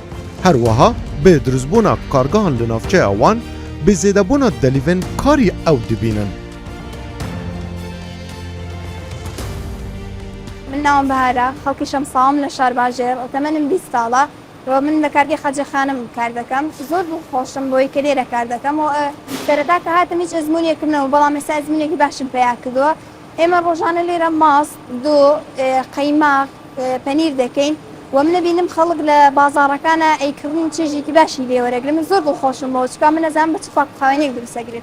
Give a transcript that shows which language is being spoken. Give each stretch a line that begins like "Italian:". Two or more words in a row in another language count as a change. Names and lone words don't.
Kurdish: Her wiha bi dirustbûna kargehan li navçeya wan bi zêdebûna delîvên karî ew dibînin.
Central Kurdish: من ناوم بهارە خەڵکی شەمساوم لە شار باژێر تەمەنم 20 ساڵە و من لە کارگەی خەجە خانم کار دەکەم زۆر خۆشم بۆی کە لێرە کار دەکەم و سەرەتا کە هاتم هیچ ئەزمونێکمنەوە بەڵام ئێستا ئەزمونێکی باشم پێیا کردووە ئێمە ڕۆژانە لێرە ماست دوو قەیماق پەنیر دەکەین و من نبینم خەڵک لە بازاڕەکانە ئەیکردن چێژێکی باشی لێوەرەگرم من زۆر خۆشم بۆ چکا من نەزانم بە چ خاوێنێک دروستەگرێت